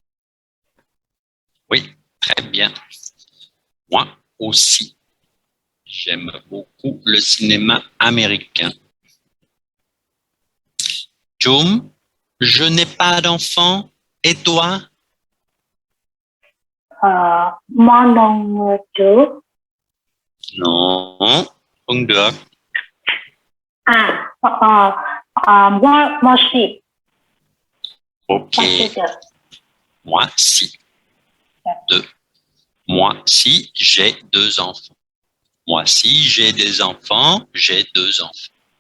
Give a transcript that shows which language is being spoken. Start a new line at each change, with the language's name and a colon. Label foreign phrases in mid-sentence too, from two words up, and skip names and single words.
French: Oui, très bien. Moi aussi. J'aime beaucoup le cinéma américain. Jum, je n'ai pas d'enfant. Et toi? Moi non trước.
Vietnamese: Non, không được.
French: Moi aussi. Ok, moi si. Deux. Moi si j'ai deux enfants. Moi si j'ai des enfants, j'ai deux enfants.